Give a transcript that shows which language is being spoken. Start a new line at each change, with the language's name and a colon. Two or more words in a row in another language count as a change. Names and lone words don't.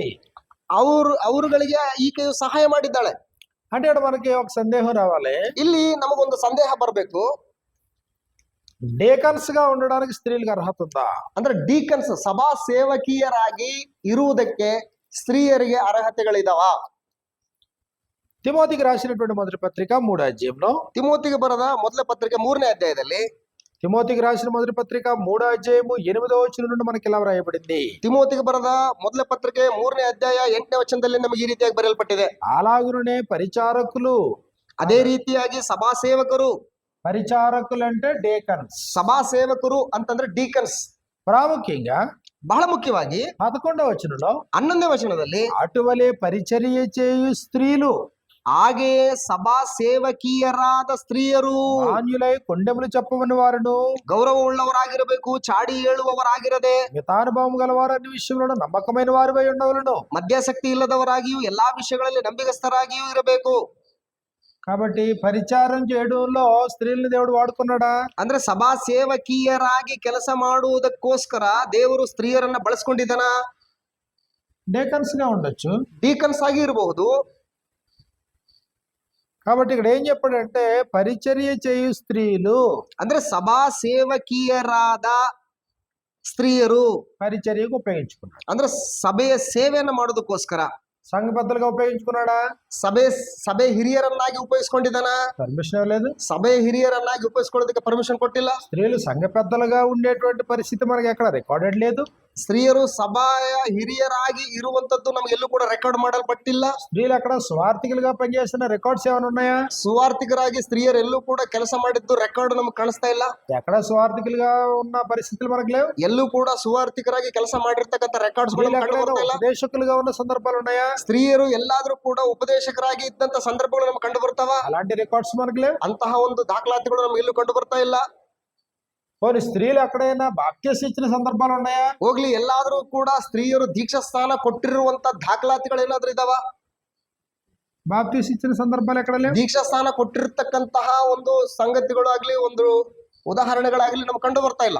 Kannada: ಅವರುಗಳಿಗೆ ಈಕೆಯು ಸಹಾಯ ಮಾಡಿದ್ದಾಳೆ.
Telugu: అంటే ఇక్కడ మనకి ఒక సందేహం రావాలి.
Kannada: ಇಲ್ಲಿ ನಮಗೊಂದು ಸಂದೇಹ ಬರಬೇಕು.
Telugu: డేకన్స్ గా ఉండడానికి స్త్రీలకు అర్హత ఉందా?
Kannada: ಅಂದ್ರೆ ಡೀಕನ್ಸ್ ಸಭಾ ಸೇವಕಿಯರಾಗಿ ಇರುವುದಕ್ಕೆ ಸ್ತ್ರೀಯರಿಗೆ ಅರ್ಹತೆಗಳಿದಾವ?
Telugu: తిమోతికి రాసినటువంటి మొదటి పత్రిక 3వ అధ్యాయంలో,
Kannada: ತಿಮೋತಿಗೆ ಬರೆದ ಮೊದಲ ಪತ್ರಿಕೆ 3ನೇ ಅಧ್ಯಾಯದಲ್ಲಿ,
Telugu: తిమోతికి రాసిన మొదటి పత్రిక 3వ అధ్యాయము 8వ వచనం నుండి మనకి ఇలా వ్రాయబడింది.
Kannada: ತಿಮೋತಿಗೆ ಬರೆದ ಮೊದಲ ಪತ್ರಿಕೆ 3ನೇ ಅಧ್ಯಾಯ 8ನೇ ವಚನದಲ್ಲಿ ನಮಗೆ ಈ ರೀತಿಯಾಗಿ ಬರೆಯಲ್ಪಟ್ಟಿದೆ.
Telugu: అలాగునే పరిచారకులు,
Kannada: ಅದೇ ರೀತಿಯಾಗಿ ಸಭಾ ಸೇವಕರು.
Telugu: పరిచారకులు అంటే డేకన్స్.
Kannada: ಸಭಾ ಸೇವಕರು ಅಂತಂದ್ರೆ ಡೀಕನ್ಸ್.
Telugu: ప్రాముఖ్యంగా
Kannada: ಬಹಳ ಮುಖ್ಯವಾಗಿ
Telugu: 11వ వచనంలో,
Kannada: 11ನೇ ವಚನದಲ್ಲಿ,
Telugu: అటువలే పరిచర్య చేయు స్త్రీలు,
Kannada: ಹಾಗೆಯೇ ಸಭಾ ಸೇವಕಿಯರಾದ ಸ್ತ್ರೀಯರು
Telugu: మాన్యులై కొండెములు చెప్పవని వారును,
Kannada: ಗೌರವವುಳ್ಳವರಾಗಿರಬೇಕು, ಚಾಡಿ ಹೇಳುವವರಾಗಿರದೆ,
Telugu: మితానుభవం గలవారు అన్ని విషయంలో నమ్మకమైన వారిపై ఉండవలను.
Kannada: ಮಧ್ಯಾಸಕ್ತಿ ಇಲ್ಲದವರಾಗಿಯೂ ಎಲ್ಲಾ ವಿಷಯಗಳಲ್ಲಿ ನಂಬಿಗಸ್ತರಾಗಿಯೂ ಇರಬೇಕು.
Telugu: కాబట్టి పరిచారం చేయడంలో స్త్రీలను దేవుడు వాడుకున్నాడా?
Kannada: ಅಂದ್ರೆ ಸಭಾ ಸೇವಕಿಯರಾಗಿ ಕೆಲಸ ಮಾಡುವುದಕ್ಕೋಸ್ಕರ ದೇವರು ಸ್ತ್ರೀಯರನ್ನ ಬಳಸ್ಕೊಂಡಿದ್ದಾನ?
Telugu: డేకన్స్ గా ఉండొచ్చు.
Kannada: ಡೀಕನ್ಸ್ ಆಗಿ ಇರಬಹುದು.
Telugu: కాబట్టి ఇక్కడ ఏం చెప్పాడంటే పరిచర్య చేయు స్త్రీలు,
Kannada: ಅಂದ್ರೆ ಸಭಾ ಸೇವಕಿಯರಾದ ಸ್ತ್ರೀಯರು
Telugu: పరిచర్యకు ఉపయోగించుకున్నాడు.
Kannada: ಅಂದ್ರೆ ಸಭೆಯ ಸೇವೆಯನ್ನು ಮಾಡೋದಕ್ಕೋಸ್ಕರ.
Telugu: సంఘ పెద్దలుగా ఉపయోగించుకున్నాడా?
Kannada: ಸಭೆ ಹಿರಿಯರನ್ನಾಗಿ ಉಪಯೋಗಿಸ್ಕೊಂಡಿದ್ದಾನ?
Telugu: పర్మిషన్ ఇవ్వలేదు.
Kannada: ಸಭೆ ಹಿರಿಯರನ್ನಾಗಿ ಉಪಯೋಗಿಸ್ಕೊಳ್ಳೋದಕ್ಕೆ ಪರ್ಮಿಷನ್ ಕೊಟ್ಟಿಲ್ಲ.
Telugu: స్త్రీలు సంఘ పెద్దలుగా ఉండేటువంటి పరిస్థితి మనకి ఎక్కడ రికార్డెడ్ లేదు.
Kannada: ಸ್ತ್ರೀಯರು ಸಭಾಯ ಹಿರಿಯರಾಗಿ ಇರುವಂತದ್ದು ನಮಗೆಲ್ಲೂ ಕೂಡ ರೆಕಾರ್ಡ್ ಮಾಡಲ್ಪಟ್ಟಿಲ್ಲ.
Telugu: స్త్రీలు అక్కడ స్వార్థికులుగా పనిచేస్తున్న రికార్డ్స్ ఏమైనా ఉన్నాయా?
Kannada: ಸುವಾರ್ಥಿಕರಾಗಿ ಸ್ತ್ರೀಯರೆಲ್ಲೂ ಕೂಡ ಕೆಲಸ ಮಾಡಿದ್ದು ರೆಕಾರ್ಡ್ ನಮ್ಗೆ ಕಾಣಿಸ್ತಾ ಇಲ್ಲ.
Telugu: ఎక్కడ స్వార్థికులుగా ఉన్న పరిస్థితులు మనకు లేవు.
Kannada: ಎಲ್ಲೂ ಕೂಡ ಸುವಾರ್ಥಿಕರಾಗಿ ಕೆಲಸ ಮಾಡಿರ್ತಕ್ಕಂಥ ರೆಕಾರ್ಡ್ಸ್
Telugu: ఉపదేశకులుగా ఉన్న సందర్భాలు ఉన్నాయా?
Kannada: ಸ್ತ್ರೀಯರು ಎಲ್ಲಾದ್ರೂ ಕೂಡ ಉಪದೇಶಕರಾಗಿ ಇದ್ದಂತ ಸಂದರ್ಭಗಳು ನಮ್ಗೆ ಕಂಡು ಬರ್ತಾವ?
Telugu: అలాంటి రికార్డ్స్ మనకు లేవు.
Kannada: ಅಂತಹ ಒಂದು ದಾಖಲಾತಿಗಳು ನಮ್ಗೆ ಎಲ್ಲೂ ಕಂಡು ಬರ್ತಾ ಇಲ್ಲ.
Telugu: పోనీ స్త్రీలు ఎక్కడైనా బాప్తిసం ఇచ్చిన సందర్భాలు ఉన్నాయా?
Kannada: ಹೋಗ್ಲಿ, ಎಲ್ಲಾದ್ರೂ ಕೂಡ ಸ್ತ್ರೀಯರು ದೀಕ್ಷಾ ಸ್ಥಾನ ಕೊಟ್ಟಿರುವಂತ ದಾಖಲಾತಿಗಳು ಏನಾದ್ರೂ ಇದಾವ?
Telugu: బాప్తిసం ఇచ్చిన సందర్భాలు ఎక్కడ లేవు.
Kannada: ದೀಕ್ಷಾ ಸ್ಥಾನ ಕೊಟ್ಟಿರ್ತಕ್ಕಂತಹ ಒಂದು ಸಂಗತಿಗಳು ಆಗ್ಲಿ, ಒಂದು ಉದಾಹರಣೆಗಳಾಗ್ಲಿ ನಮ್ಗೆ ಕಂಡು ಬರ್ತಾ ಇಲ್ಲ.